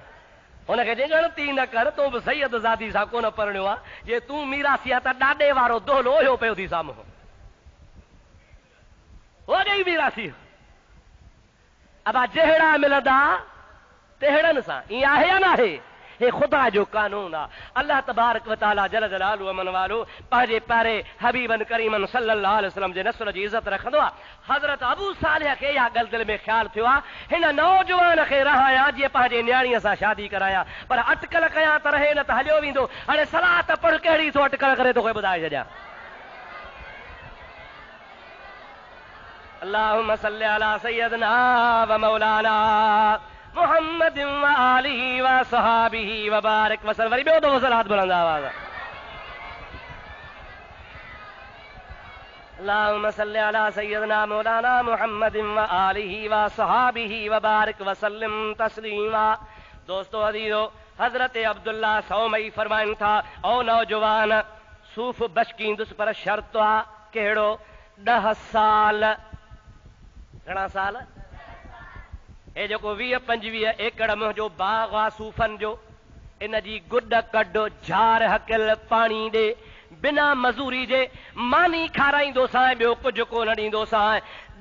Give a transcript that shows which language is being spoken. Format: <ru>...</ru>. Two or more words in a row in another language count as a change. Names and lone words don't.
<sd>हुनखे चई ग़लती न कर, तूं बि सैयद ज़ादी सां कोन परणियो आहे। जे तूं मीरासी आहे त ॾाॾे वारो दोहलो ओहियो पियो थी साम्हूं। हो ॾेई मीरासी। अबा जहिड़ा मिलंदा तहिड़नि सां। ईअं आहे या न आहे? हे ख़ुदा जो कानून आहे।</sd> <ar>الله تبارك وتعالى جل جلاله</ar> <sd>अमन वालो पंहिंजे प्यारे हबीबन करीमन</sd> <ar>صلى الله عليه وسلم</ar> <sd>जे नस्ल जी इज़त रखंदो आहे। हज़रत अबू सालेह खे इहा ॻाल्हि दिलि में ख़्यालु थियो आहे, हिन नौजवान खे रहायां जीअं पंहिंजे न्याणीअ सां शादी करायां, पर अटकल कयां त रहे न त हलियो वेंदो। हाणे सलाह त पढ़, कहिड़ी थो अटकल करे तोखे ॿुधाए छॾियां।</sd> <ar>اللهم صل على سيدنا ومولانا محمد وآله وصحبه وبارك وسلم.</ar> <sd>वरी ॿियो दफ़ो सलात बुलंद आवाज़।</sd> <ar>اللهم صل على سيدنا مولانا محمد وآله وصحبه وبارك وسلم تسليما.</ar> <sd>दोस्तों अजीजो, हजरत अब्दुल्ला सौमई फरमाइनि था ओ नौजवान सूफ़ बशकींदुसि पर शर्त आहे कहिड़ो? 10 साल। घणा साल? हे जेको 20-25 एकड़ मुंहिंजो बाग़ आहे सूफ़नि जो, इन जी गुड कढ, झार हकियल, पाणी ॾे, बिना मज़ूरी जे मानी खाराईंदोसां, ॿियो कुझु कोन ॾींदोसां।</sd>